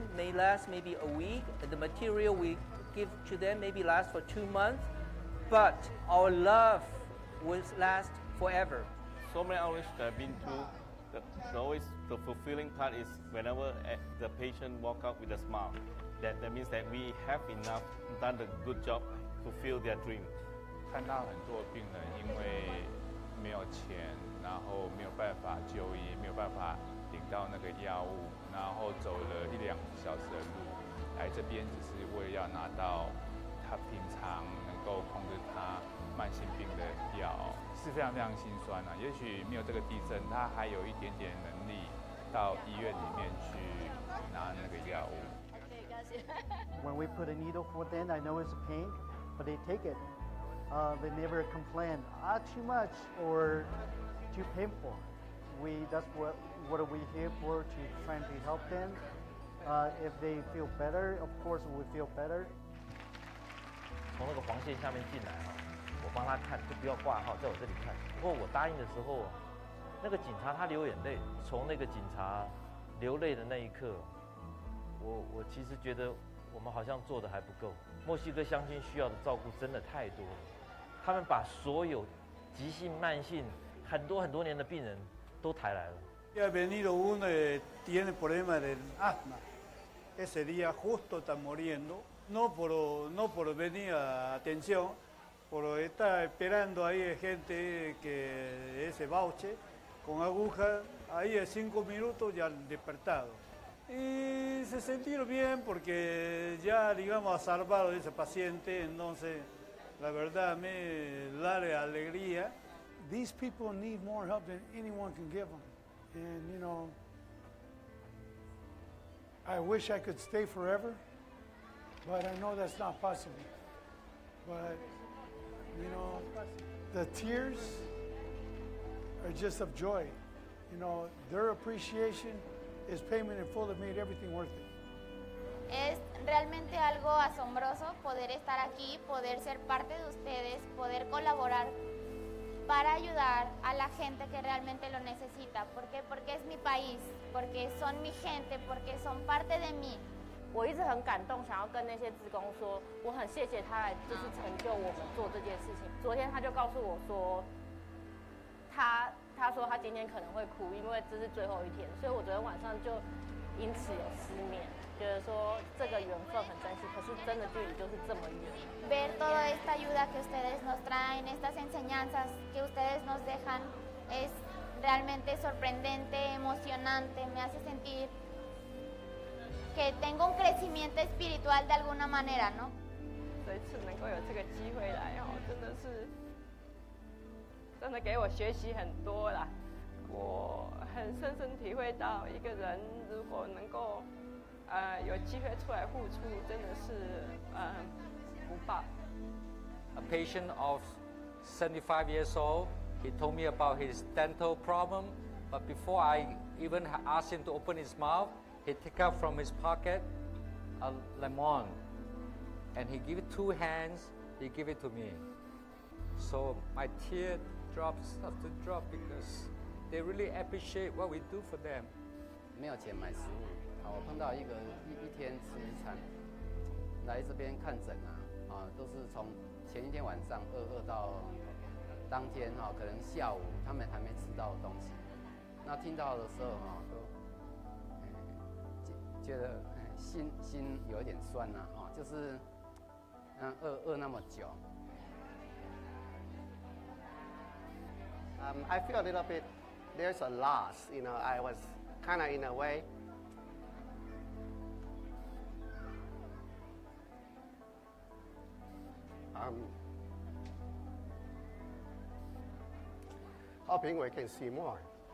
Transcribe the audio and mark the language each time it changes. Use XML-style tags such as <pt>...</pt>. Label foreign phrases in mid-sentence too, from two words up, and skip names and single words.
<en>may last maybe a week, and the material we give to them maybe last for 2 months, but our love will last forever. So many outreach that I've been to, always the fulfilling part is whenever the patient walk out with a smile. That means that we have enough done a good job to fulfill their dream.</en> <zh>看到很多病人因为没有钱，然后没有办法就医，没有办法领到那个药物，然后走了1-2小时的路，来这边只是为了要拿到他平常能够控制他慢性病的药，是非常非常心酸啊。也许没有这个地震，他还有一点点能力到医院里面去拿那个药物。</zh> <en>When we put a needle for them, I know it's a pain, but they take it. They never complain, too much or too painful. That's what we're here for, to trying to help them. If they feel better, of course we feel better.</en> <zh>从那个黄线下面进来哈，我帮他看，就不要挂号，在我这里看。不过我答应的时候，那个警察他流眼泪，从那个警察流泪的那一刻，我其实觉得我们好像做的还不够。墨西哥乡亲需要的照顾真的太多了，他们把所有急性、慢性很多年的病人都抬来了。</zh> <es>Ha venido uno que tiene problemas del asma. Ese día justo está muriendo, no por venir a atención, por estar esperando ahí gente que ese voucher con aguja, ahí en 5 minutos ya despertado. Y se sintieron bien porque ya, digamos, ha salvado a ese paciente, entonces la verdad me da alegría.</es> <en>These people need more help than anyone can give them. And, you know, I wish I could stay forever, but I know that's not possible. But, you know, the tears are just of joy. You know, their appreciation is payment in full that made everything worth it.</en> <es>Es realmente algo asombroso poder estar aquí, poder ser parte de ustedes, poder colaborar para ayudar a la gente que realmente lo necesita. ¿Por qué? Porque es mi país, porque son mi gente, porque son parte de mí.</es> <zh>我一直很感动，想要跟那些志工说，我很谢谢他来，就是成就我们做这件事情。昨天他就告诉我说，他说他今天可能会哭，因为这是最后一天，所以我昨天晚上就因此有失眠，觉得说这个缘分很珍惜，可是真的距离就是这么远。</zh> <es>Ver toda esta ayuda que ustedes nos traen, estas enseñanzas que ustedes nos dejan, es realmente sorprendente, emocionante, me hace sentir que tengo un crecimiento espiritual de alguna manera, ¿no?</es> <zh>这一次能够有这个机会来哦，真的给我学习很多啦。我很深深体会到，一个人如果能够有机会出来付出，真的是福报。</zh> <en>A patient of 75 years old, he told me about his dental problem, but before I even asked him to open his mouth, he took out from his pocket a lemon, and he gave it 2 hands, he gave it to me. So my teardrops have to drop because they really appreciate what we do for them.</en> <zh>没有钱买食物，我碰到一个一天吃1餐，来这边看诊都是从前一天晚上饿到当天可能下午他们还没吃到东西，那听到的时候都觉得心有一点酸就是饿那么久。</zh> <en>I feel a little bit, there's a loss, you know, I was kind of in a way, hoping we can see more.</en>